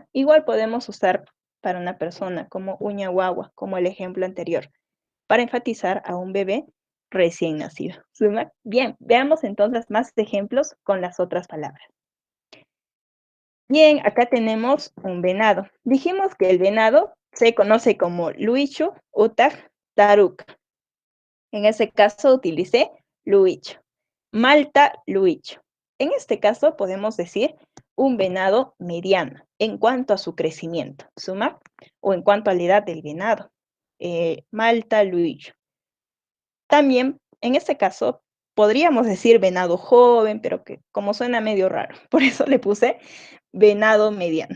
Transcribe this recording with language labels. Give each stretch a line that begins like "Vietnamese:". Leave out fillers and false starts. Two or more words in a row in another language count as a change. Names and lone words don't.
Spanish: Igual podemos usar para una persona como
Quechua: uña guagua,
Spanish: como el ejemplo anterior, para enfatizar a un bebé recién nacido. ¿Suma? Bien, veamos entonces más ejemplos con las otras palabras. Bien, acá tenemos un venado. Dijimos que el venado se conoce como
Quechua: luichu, utaj, taruk.
Spanish: En ese caso utilicé luicho.
Quechua: Malta, luicho.
Spanish: En este caso podemos decir un venado mediano en cuanto a su crecimiento, ¿suma? O en cuanto a la edad del venado.
Quechua: Malta, luicho.
Spanish: También, en este caso, podríamos decir venado joven, pero que como suena medio raro, por eso le puse venado mediano.